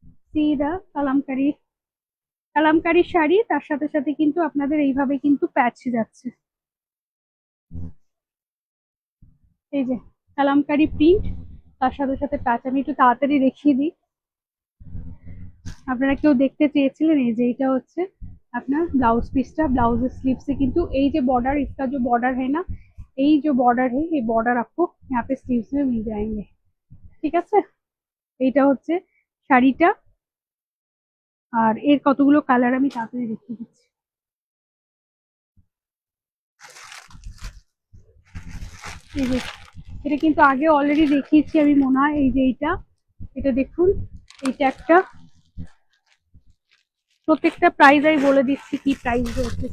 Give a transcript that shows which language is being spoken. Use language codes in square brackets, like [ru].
[bn] C দা কালামকারি, কালামকারি শাড়ি, তার সাথে সাথে কিন্তু আপনাদের এইভাবে কিন্তু প্যাচ যাচ্ছে, এই যে কালামকারি প্রিন্ট, তার সাথে সাথে প্যাচ। আমি একটু তাড়াতাড়ি দেখিয়ে দিই, আপনারা কেউ দেখতে চেয়েছিলেন। এই যে এটা হচ্ছে [hi] अपना ब्लाउज पीसटा, ब्लाउज स्लीव से किंतु ये जो बॉर्डर, इसका जो बॉर्डर है ना, ये जो बॉर्डर है, ये बॉर्डर आपको यहाँ पे स्लीव्स में मिल जाएंगे। [bn] ठीक আছে, এইটা হচ্ছে শাড়িটা। আর এর কতগুলো কালার আমি তাড়াতাড়ি দেখিয়ে দিচ্ছি। এই যে এটা কিন্তু আগে অলরেডি দেখিয়েছি আমি মনে হয়। এই যে এটা দেখুন, এইটা একটা, প্রত্যেকটা প্রাইস আমি বলে দিচ্ছি কি প্রাইস রয়েছে।